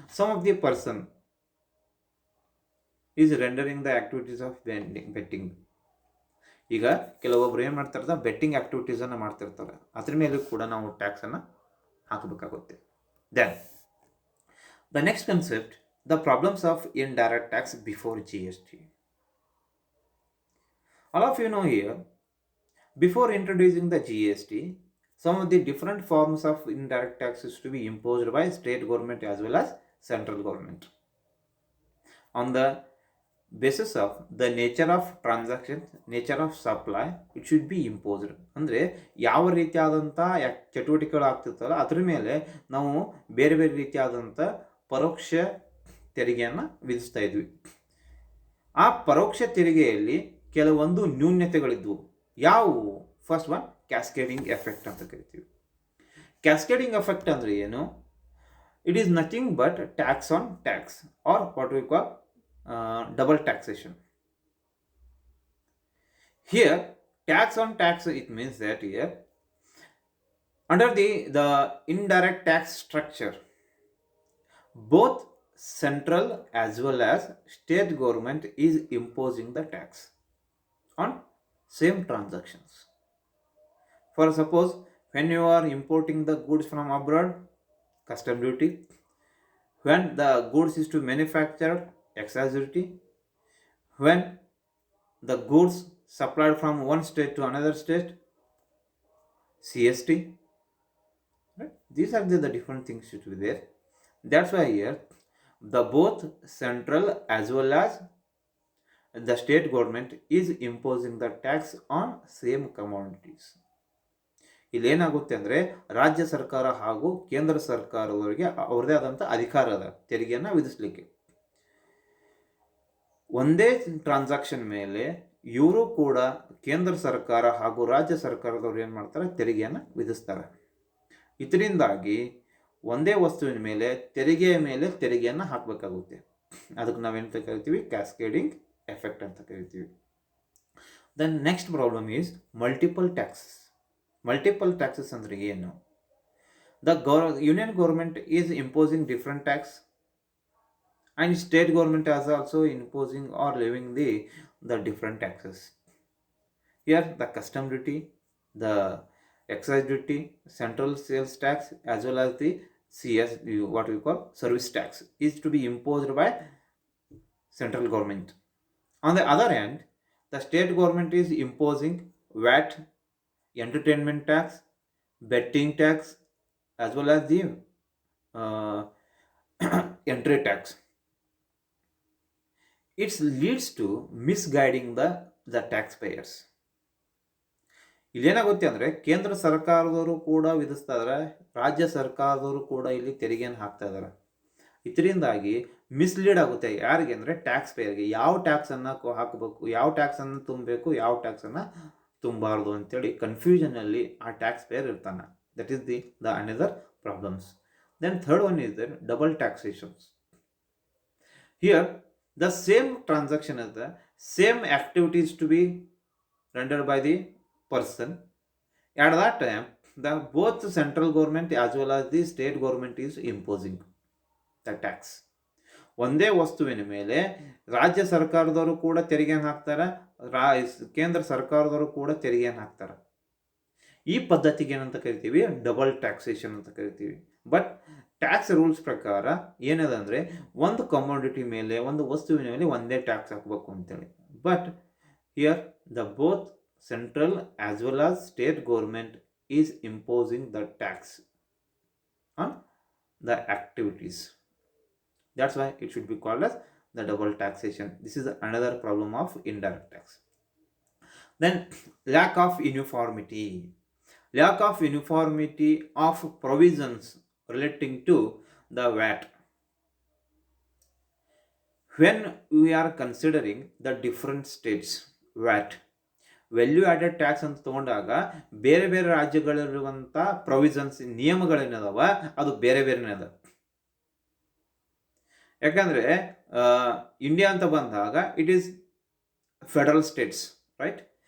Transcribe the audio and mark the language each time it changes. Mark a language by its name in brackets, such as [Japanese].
[English] Some of the person is rendering the activities of betting. [Kannada] ಈಗ ಕೆಲವೊಬ್ರು ಏನು ಮಾಡ್ತಿರ್ತಾರೆ, ಬೆಟ್ಟಿಂಗ್ ಆ್ಯಕ್ಟಿವಿಟೀಸನ್ನು ಮಾಡ್ತಿರ್ತಾರೆ, ಅದ್ರ ಮೇಲೂ ಕೂಡ ನಾವು ಟ್ಯಾಕ್ಸನ್ನು ಹಾಕಬೇಕಾಗುತ್ತೆ. [English] Then the next concept, the problems of indirect tax before GST. All of you know here, before introducing the GST, some of the different forms of indirect taxes to be imposed by state government as well as central government on the basis of the nature of transactions, nature of supply, it should be imposed. [Kannada] ಅಂದರೆ ಯಾವ ರೀತಿಯಾದಂಥ ಚಟುವಟಿಕೆಗಳು ಆಗ್ತಿರ್ತಲ್ಲ ಅದ್ರ ಮೇಲೆ ನಾವು ಬೇರೆ ಬೇರೆ ರೀತಿಯಾದಂಥ ಪರೋಕ್ಷ ತೆರಿಗೆಯನ್ನು ವಿಧಿಸ್ತಾ ಇದ್ವಿ. ಆ ಪರೋಕ್ಷ ತೆರಿಗೆಯಲ್ಲಿ ಕೆಲವೊಂದು ನ್ಯೂನ್ಯತೆಗಳಿದ್ವು. ಯಾವುವು? [English] first one, [Kannada] ಕ್ಯಾಸ್ಕೇಡಿಂಗ್ ಎಫೆಕ್ಟ್ ಅಂತ ಕರಿತೀವಿ. ಕ್ಯಾಸ್ಕೇಡಿಂಗ್ ಎಫೆಕ್ಟ್ ಅಂದರೆ ಏನು? [English] It is nothing but tax on tax, or what we call double taxation. Here, tax on tax, it means that here, under the indirect tax structure, both central as well as state government is imposing the tax on same transactions. For suppose, when you are importing the goods from abroad, custom duty. When the goods is to manufacture, excise duty. When the goods supplied from one state to another state, CST. Right? These are the different things should be there. That's why here the both central as well as the state government is imposing the tax on same commodities. [Kannada] ಇಲ್ಲೇನಾಗುತ್ತೆ ಅಂದರೆ ರಾಜ್ಯ ಸರ್ಕಾರ ಹಾಗೂ ಕೇಂದ್ರ ಸರ್ಕಾರದವರಿಗೆ ಅವ್ರದೇ ಆದಂಥ ಅಧಿಕಾರ ಅದ ತೆರಿಗೆಯನ್ನು ವಿಧಿಸಲಿಕ್ಕೆ. ಒಂದೇ ಟ್ರಾನ್ಸಾಕ್ಷನ್ ಮೇಲೆ ಇವರು ಕೂಡ ಕೇಂದ್ರ ಸರ್ಕಾರ ಹಾಗೂ ರಾಜ್ಯ ಸರ್ಕಾರದವ್ರು ಏನು ಮಾಡ್ತಾರೆ, ತೆರಿಗೆಯನ್ನು ವಿಧಿಸ್ತಾರೆ. ಇದರಿಂದಾಗಿ ಒಂದೇ ವಸ್ತುವಿನ ಮೇಲೆ ತೆರಿಗೆಯ ಮೇಲೆ ತೆರಿಗೆಯನ್ನು ಹಾಕಬೇಕಾಗುತ್ತೆ. ಅದಕ್ಕೆ ನಾವೇನಂತ ಕರಿತೀವಿ? ಕ್ಯಾಸ್ಕೇಡಿಂಗ್ ಎಫೆಕ್ಟ್ ಅಂತ ಕರಿತೀವಿ. [English] Then next problem is multiple taxes. [Kannada] Multiple taxes ಅಂದರೆ ಏನು? [English] Union government is imposing different tax and state government is also imposing or levying the different taxes. Here the custom duty, the excise duty, central sales tax as well as the CS, what we call service tax, is to be imposed by central government. On the other hand, the state government is imposing VAT, entertainment tax, betting tax as well as the entry tax. It leads to misguiding the taxpayers. [Kannada] ಇಲ್ಲೇನಾಗುತ್ತೆ ಅಂದರೆ ಕೇಂದ್ರ ಸರ್ಕಾರದವರು ಕೂಡ ವಿಧಿಸ್ತಾ ಇದ್ದಾರೆ, ರಾಜ್ಯ ಸರ್ಕಾರದವರು ಕೂಡ ಇಲ್ಲಿ ತೆರಿಗೆಯನ್ನು ಹಾಕ್ತಾ ಇದ್ದಾರೆ. ಇದರಿಂದಾಗಿ ಮಿಸ್ಲೀಡ್ ಆಗುತ್ತೆ. ಯಾರಿಗೆ ಅಂದರೆ ಟ್ಯಾಕ್ಸ್ ಪೇಯರ್ಗೆ. ಯಾವ ಟ್ಯಾಕ್ಸನ್ನು ಹಾಕಬೇಕು, ಯಾವ ಟ್ಯಾಕ್ಸನ್ನು ತುಂಬಬೇಕು, ಯಾವ ಟ್ಯಾಕ್ಸನ್ನು ತುಂಬಾರ್ದು ಅಂತೇಳಿ ಕನ್ಫ್ಯೂಷನಲ್ಲಿ ಆ ಟ್ಯಾಕ್ಸ್ ಪೇಯರ್ ಇರ್ತಾನೆ. [English] That is the another problems. Then third one is there double taxations. Here the same transaction as the same activities to be rendered by the person. At that time, the both central government as well as the state government is imposing the tax. [Kannada] ಒಂದೇ ವಸ್ತುವಿನ ಮೇಲೆ ರಾಜ್ಯ ಸರ್ಕಾರದವರು ಕೂಡ ತೆರಿಗೆಯನ್ನು ಹಾಕ್ತಾರೆ, ಕೇಂದ್ರ ಸರ್ಕಾರದವರು ಕೂಡ ತೆರಿಗೆಯನ್ನು ಹಾಕ್ತಾರೆ. ಈ ಪದ್ಧತಿಗೆ ಏನಂತ ಕರಿತೀವಿ? ಡಬಲ್ ಟ್ಯಾಕ್ಸೇಷನ್ ಅಂತ ಕರಿತೀವಿ. ಬಟ್ ಟ್ಯಾಕ್ಸ್ ರೂಲ್ಸ್ ಪ್ರಕಾರ ಏನದ ಅಂದರೆ ಒಂದು ಕಮೋಡಿಟಿ ಮೇಲೆ, ಒಂದು ವಸ್ತುವಿನ ಮೇಲೆ ಒಂದೇ ಟ್ಯಾಕ್ಸ್ ಹಾಕಬೇಕು ಅಂತೇಳಿ. [English] But here the both central as well as state government is imposing the tax on the activities. That's why it should be called as the double taxation. This is another problem of indirect tax. Then lack of uniformity. Lack of uniformity of provisions relating to the VAT. When we are considering the different states VAT, [Kannada] value added tax ಅಂತ ತಗೊಂಡಾಗ ಬೇರೆ ಬೇರೆ ರಾಜ್ಯಗಳಲ್ಲಿರುವಂಥ provisions, ನಿಯಮಗಳೇನದಾವ ಅದು ಬೇರೆ ಬೇರೆನೇ ಅದ. ಯಾಕಂದರೆ India ಅಂತ ಬಂದಾಗ [English] It is federal states, right?